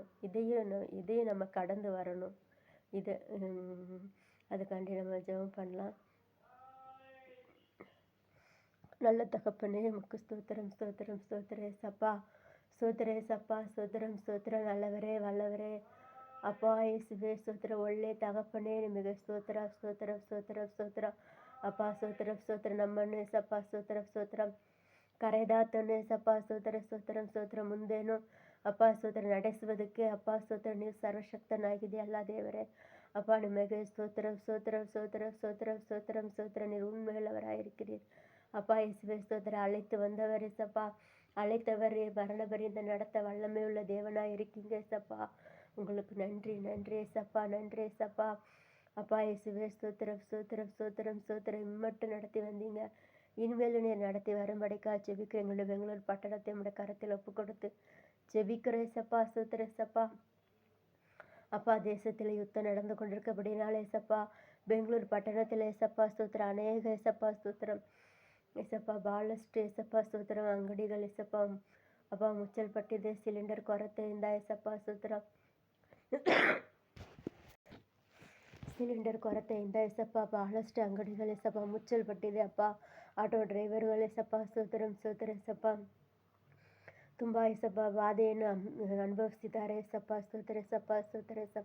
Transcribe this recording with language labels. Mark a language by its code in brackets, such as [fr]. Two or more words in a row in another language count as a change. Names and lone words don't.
[ta] இதையும் நம்ம கடந்து வரணும். இது அதுக்காண்டி நம்ம ஜெபம் பண்ணலாம். நல்ல தகப்பனே, உமக்கு ஸ்தோத்திரம் ஸ்தோத்திரம் ஸ்தோத்திர ஏசப்பா. ஸ்தோத்திர ஏசப்பா, ஸ்தோத்திரம் ஸ்தோத்திரம். நல்லவரே வல்லவரே [kn] ಅಪ್ಪ ಯೇಸುವೆ ಸ್ತೋತ್ರ. ಒಳ್ಳೆ ತಗಪ್ಪನೇ ನಿಮಗೆ ಸ್ತೋತ್ರ ಸ್ತೋತ್ರ ಸ್ತೋತ್ರ ಸ್ತೋತ್ರ. ಅಪ್ಪ ಸ್ತೋತ್ರ ಸ್ತೋತ್ರ. ನಮ್ಮನ್ನು ಏಸಪ್ಪ ಸ್ತೋತ್ರ ಸ್ತೋತ್ರ. ಕರೆದಾತನು ಏಸಪ್ಪ ಸ್ತೋತ್ರ ಸ್ತೋತ್ರ ಸ್ತೋತ್ರ. ಮುಂದೇನು ಅಪ್ಪ ಸ್ತೋತ್ರ ನಡೆಸುವುದಕ್ಕೆ ಅಪ್ಪ ಸ್ತೋತ್ರ ನೀವು ಸರ್ವಶಕ್ತನಾಗಿದೆಯಲ್ಲ ದೇವರೇ. [ta] அப்பா நிಮಗೆ ஸ்தோத்திரம் ஸ்தோத்திரம் ஸ்தோத்திரம் ஸ்தோத்திரம் ஸ்தோத்திரம் ஸ்தோத்திரம். நீர் உண்மையுள்ளவராயிருக்கிறீர் அப்பா இயேசுவே ஸ்தோத்திரம். அழைத்து வந்தவர் ஏசப்பா, அழைத்தவர் மரண பரியந்த நடத்த வல்லமை உள்ள தேவனாக இருக்கீங்க ஏசப்பா. உங்களுக்கு நன்றி நன்றி ஏசப்பா, நன்றி ஏசப்பா. அப்பா இயேசுவே ஸ்தோத்திரம் ஸ்தோத்திரம் ஸ்தோத்திரம் ஸ்தோத்திரம். இம்மட்டும் நடத்தி வந்தீங்க, இனிமேலும் நீர் நடத்தி வரும்படிக்கா ஜெபிக்கிற எங்களுடைய பெங்களூர் பட்டணத்தை நம்முடைய கரத்தில் ஒப்பு கொடுத்து ஜெபிக்கிற ஏசப்பா. ஸ்தோத்திர ஏசப்பா. அப்பா தேசத்தில் யுத்தம் நடந்து கொண்டிருக்கபடினால ஏசப்பா, பெங்களூர் பட்டணத்தில் ஏசப்பா ஸ்தோத்திரம். அநேக ஏசப்பா ஸ்தோத்திரம் [kn] ಏಸಪ್ಪ ಭಾಳಷ್ಟು ಏಸಪ್ಪ ಸ್ತೋತ್ರ ಅಂಗಡಿಗಳು ಏಸಪ್ಪ ಅಪ್ಪ ಮುಚ್ಚಲ್ಪಟ್ಟಿದೆ ಸಿಲಿಂಡರ್ ಕೊರತೆಯಿಂದ ಏಸಪ್ಪ ಸ್ತೋತ್ರ. ಸಿಲಿಂಡರ್ ಕೊರತೆಯಿಂದ ಏಸಪ್ಪ ಬಹಳಷ್ಟು ಅಂಗಡಿಗಳು ಏಸಪ್ಪ ಮುಚ್ಚಲ್ಪಟ್ಟಿದೆ ಅಪ್ಪ. ಆಟೋ ಡ್ರೈವರ್ಗಳು ಏಸಪ್ಪ ಸ್ತೋತ್ರ ಸ್ತೋತ್ರ ಏಸಪ್ಪ ತುಂಬ ಏಸಪ್ಪ ಬಾಧೆಯನ್ನು ಅನುಭವಿಸ್ತಿದ್ದಾರೆ ಏಸಪ್ಪ ಸ್ತೋತ್ರ ಏಸಪ್ಪ ಸ್ತೋತ್ರ ಏಸಪ್ಪ.